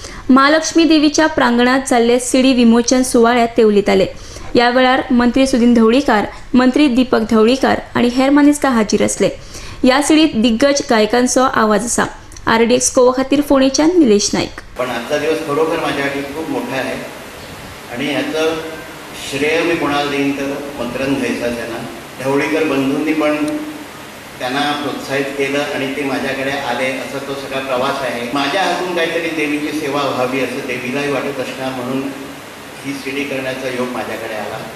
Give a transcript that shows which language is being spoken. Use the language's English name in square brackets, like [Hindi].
[Konkani] महालक्ष्मी देवीच्या प्रांगणात जाल्ले सीडी विमोचन सुवाळ्यात ते उलयताले. ह्या वेळार मंत्री सुदीन ढवळीकार, मंत्री दीपक ढवळीकार आनी हेर मानेस्तार हाजीर आसले. ह्या सीडीत दिग्गज गायकांचो आवाज आसा. RDX गोवा खातीर फोणेच्यान निलेश नाईक. [Marathi] पण आजचा दिवस खरोखर माझ्यासाठी खूप मोठा आहे आणि ह्याचं श्रेय मी कोणाला देईन तर मकरंद घैसास यांना. ढवळीकर बंधूंनी पण त्यांना प्रोत्साहित केलं आणि ते माझ्याकडे आले. असा तो सगळा प्रवास आहे. माझ्या हातून काहीतरी देवीची सेवा व्हावी असं देवीलाही वाटत असणार म्हणून ही सीडी करण्याचा योग माझ्याकडे आला.